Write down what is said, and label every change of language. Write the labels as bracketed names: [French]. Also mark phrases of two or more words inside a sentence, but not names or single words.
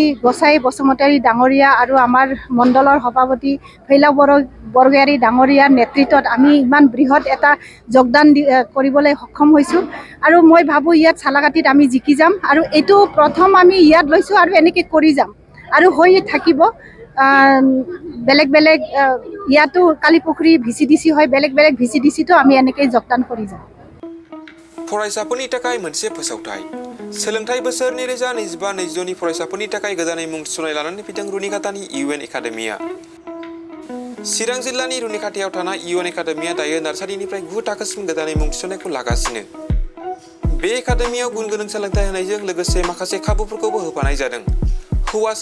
[Assamese] গোসাই বসুমতাৰী ডাঙৰীয়া আৰু আমাৰ মণ্ডলৰ সভাপতি ফেইলা বৰগয়াৰী ডাঙৰীয়াৰ নেতৃত্বত আমি ইমান বৃহৎ এটা যোগদান কৰিবলৈ সক্ষম হৈছো আৰু মই ভাবো ইয়াত চালাকাটিত আমি জিকি যাম আৰু এটো প্ৰথম আমি ইয়াত লৈছো আৰু এনেকৈ কৰি যাম আৰু হৈ থাকিব বেলেগ বেলেগ ইয়াতো কালিপুখুৰী ভিচিডিসি হয় বেলেগ বেলেগ ভিচিডিসিটো আমি এনেকৈ যোগদান কৰি যাম [Bodo] फरायसाफोरनि थाखाय मोनसे फोसावथाय सोलोंथाइ बोसोर 2025-26 नि फरायसाफोरनि थाखाय गोदानै मुं थिसननाय लानानै फैदों रुनिकाटानि इउएन एकाडेमिया चिरां जिल्लानि रुनिकाटायाव थानाय इउएन एकाडेमिया दायो नार्सारिनिफ्राय 9 थाखोसिम गोदानै मुं थिसननायखौ लागासिनो बे एकाडेमियाव गुन गोनां सोलोंथाइ होनायजों लोगोसे माखासे खाबुफोरखौबो होफानाय जादों हौवासा